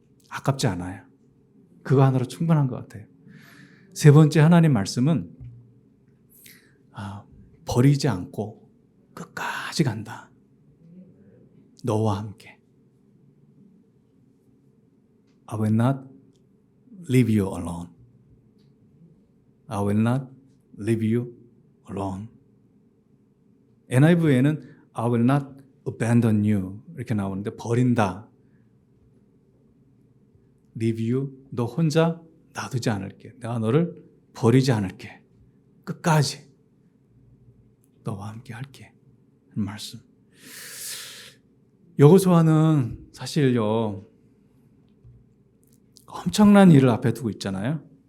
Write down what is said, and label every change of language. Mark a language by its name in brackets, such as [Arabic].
[Korean] 아깝지 않아요. 그거 하나로 충분한 것 같아요. 세 번째 하나님 말씀은 버리지 않고 끝까지 간다. 너와 함께. [English] I will not leave you alone. I will not leave you alone. NIV에는 I will not abandon you [Korean] 이렇게 나오는데 버린다. [English] leave you, [Korean] 너 혼자 놔두지 않을게. 내가 너를 버리지 않을게. 끝까지 너와 함께 할게. 말씀. 여호수아는 사실요 엄청난 일을 앞에 두고 있잖아요.